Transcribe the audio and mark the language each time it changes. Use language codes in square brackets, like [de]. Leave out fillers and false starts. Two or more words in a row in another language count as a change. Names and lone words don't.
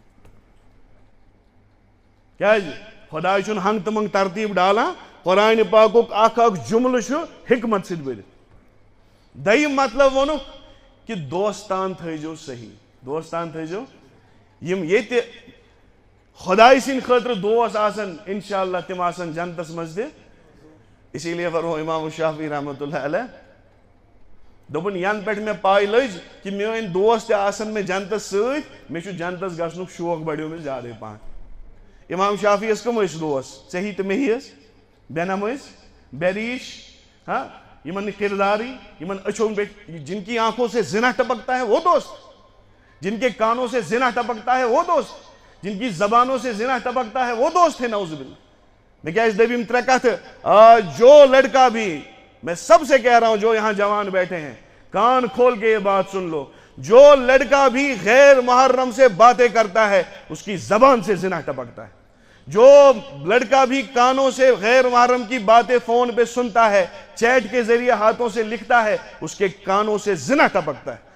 [ks] کیازِ خۄداے چھُنہٕ ہنٛگ تہٕ منٛگ ترتیٖب ڈالان قرآنِ پاکُک اکھ اکھ جملہٕ چھُ حکمت سۭتۍ بٔرِتھ دوٚیِم مطلب ووٚنُکھ کہ دوستان تھٲیزیو صحیح دوستان تھٲیزیو یم ییٚتہِ خداے سٕنٛدِ خٲطرٕ دوس آسن انشاءاللہ تِم آسن جنتس منٛز تہِ [ur] اسی لیے [ks] فرمو امام الشافعی [ar] رحمۃ اللہ علیہ [ks] دوٚپُن ینہٕ پٮ۪ٹھ مےٚ پاے لٔج کہ میٲنۍ دوس تہِ آسن مےٚ جنتس سۭتۍ مےٚ چھُ جنتس گژھنُک شوق بڑیو مےٚ زیادے پہن امام شافعی یس کم ٲسۍ دوس ژےٚ تہٕ مےٚ ٲسۍ بے نم ٲسۍ بے ریش ہاں یمن نہٕ کرداری یمن أچھو پٮ۪ٹھ [ur] جن کی آنکھوں سے زنا ٹپکتا ہے وہ دوست جن کے کانوں سے زنا ٹپکتا ہے وہ دوست جن کی زبانوں سے زنا ٹپکتا ہے وہ دوست ہے [ar] نعوذ باللہ [ur] میں کیا اس دبیم ترے کہتے جو لڑکا بھی میں سب سے کہہ رہا ہوں جو یہاں جوان بیٹھے ہیں کان کھول کے یہ بات سن لو جو لڑکا بھی غیر محرم سے باتیں کرتا ہے اس کی زبان سے زنا ٹپکتا ہے جو لڑکا بھی کانوں سے غیر محرم کی باتیں فون پہ سنتا ہے، چیٹ کے ذریعے ہاتھوں سے لکھتا ہے، اس کے کانوں سے زنا ٹپکتا ہے۔